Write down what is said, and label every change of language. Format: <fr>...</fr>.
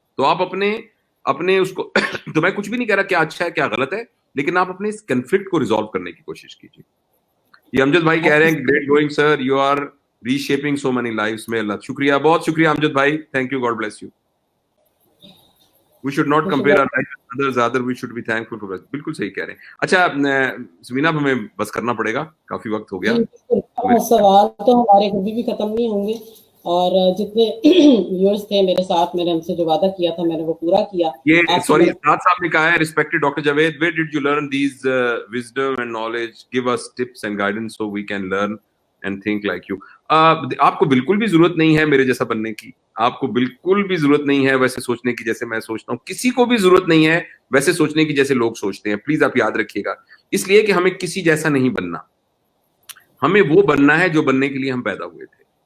<ur>تو آپ اپنے اس کو تو میں کچھ بھی نہیں کہہ رہا کیا اچھا ہے کیا غلط ہے, لیکن آپ اپنے اس کنفلکٹ کو ریزالو کرنے کی کوشش کیجیے. یہ امجد بھائی کہہ رہے ہیں</ur> <en>Great going sir, you are reshaping so many lives.</en> <ur>میں اللہ, شکریہ, بہت شکریہ امجد بھائی,</ur> <en>Thank you, God bless you. We should not compare our life with others, rather we should be thankful for us.</en> <ur>بالکل صحیح کہہ رہے ہیں. اچھا زمینہ, اب ہمیں بس کرنا پڑے گا, کافی وقت ہو گیا. سوال تو ہمارے کبھی بھی ختم نہیں ہوں گے, اور جتنے ویورز تھے میرے ساتھ, میں نے ہم سے جو وعدہ کیا تھا میں نے وہ پورا کیا. یہ سوری, ساتھ صاحب نے کہا ہے</ur> <en>Respected doctor Javed, where did you learn these wisdom and knowledge? Give us tips and guidance so we can learn and think like you.</en> <ur>آپ کو بالکل بھی ضرورت نہیں ہے میرے جیسا بننے کی, آپ کو بالکل بھی ضرورت نہیں ہے ویسے سوچنے کی جیسے میں سوچتا ہوں, کسی کو بھی ضرورت نہیں ہے ویسے سوچنے کی جیسے لوگ سوچتے ہیں. پلیز آپ یاد رکھیے گا, اس لیے کہ ہمیں کسی جیسا نہیں بننا, ہمیں وہ بننا ہے جو بننے کے لیے ہم پیدا ہوئے تھے.</ur>